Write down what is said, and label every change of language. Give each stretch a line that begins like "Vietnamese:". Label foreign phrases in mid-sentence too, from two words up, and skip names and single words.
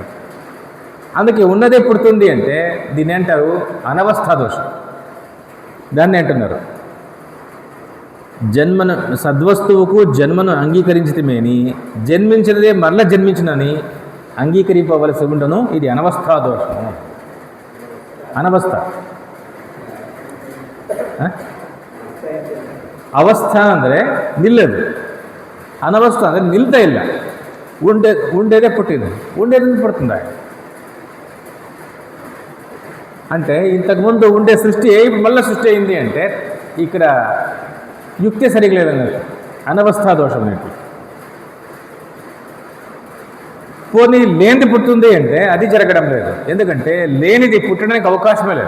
Telugu: అందుకే ఉన్నదే పుడుతుంది అంటే దీన్ని అంటారు అనవస్థా దోషం. దాన్ని అంటున్నారు జన్మను సద్వస్తువుకు జన్మను అంగీకరించితమేని జన్మించినదే మరల జన్మించినని అంగీకరింపవలసి ఉండును. ఇది అనవస్థా దోషము.
Kannada: అనవస్థ ಅವಸ್ಥ ಅಂದರೆ ನಿಲ್ಲದು, అనవస్థ ಅಂದರೆ ನಿಲ್ತಾ ಇಲ್ಲ.
Telugu: ఉండేదే పుట్టింది, ఉండేది పుడుతుందా అంటే ఇంతకుముందు ఉండే సృష్టి ఇప్పుడు మళ్ళీ సృష్టి అయింది అంటే ఇక్కడ యుక్తి సరిగా లేదన్నట్టు, అనవస్థా దోషం అన్నట్టు. పోనీ లేనిది పుట్టింది అంటే అది జరగడం లేదు, ఎందుకంటే లేనిది పుట్టడానికి అవకాశమే లేదు.